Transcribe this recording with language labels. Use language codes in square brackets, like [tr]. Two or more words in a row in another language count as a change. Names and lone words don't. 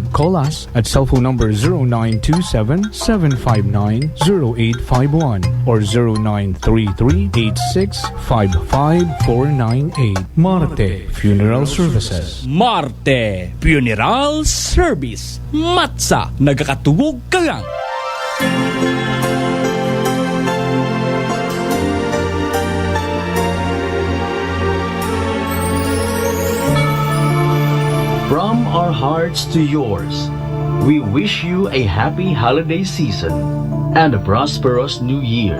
[en] Call us at cell phone number 0927-759-0851 or 0933-8655-498. Marte Funeral Services. Marte Funeral Service. [hil] Matsa, nagakatubog ka lang. [en] From our hearts to yours, we wish you a happy holiday season and a prosperous new year.